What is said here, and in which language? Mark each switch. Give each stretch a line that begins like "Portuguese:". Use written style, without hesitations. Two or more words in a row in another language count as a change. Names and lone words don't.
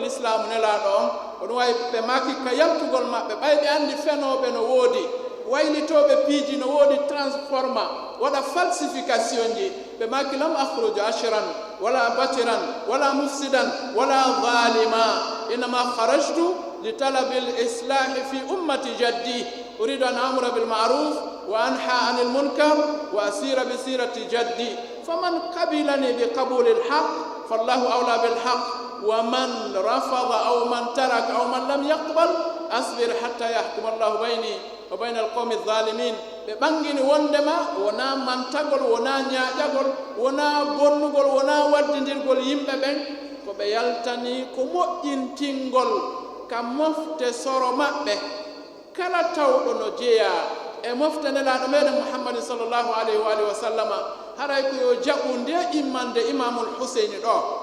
Fula: l'islamu nelaɗo on ko ɗum wawi ɓe maki ka yaltugol maɓɓe ɓayɓe andi fenoɓe no woodi waylitoɓe piiji no woodi transforma waɗa falsification ji ɓe maki
Arabic: لم أخرج أشرا ولا بطرا ولا مفسدا ولا ظالما إنما خرجت لطلب الإصلاح في أمة جدي أريد أن آمر بالمعروف وأنهى عن المنكر وأسير بسيرة جدي فمن قبلني بقبول الحق فالله أولى بالحق ومن رد أو من ترك أو من لم يقبل أصبر حتى يحكم الله بيني وبين القوم الظالمين
Fula: ɓe ɓangini wondema wona mantagol wona ñaaƴagol wona bonnugol wona waddidirgol yimɓe ɓen ko ɓe yaltani ko moƴƴintingol ka mofte soro maɓɓe kala tawɗo no jeeya e mofte nelaɗo meɗen muhammadin
Arabic: صلى الله عليه وآله وسلم
Fula: haray ko yo jaɓu nde immande imamul huseyni ɗo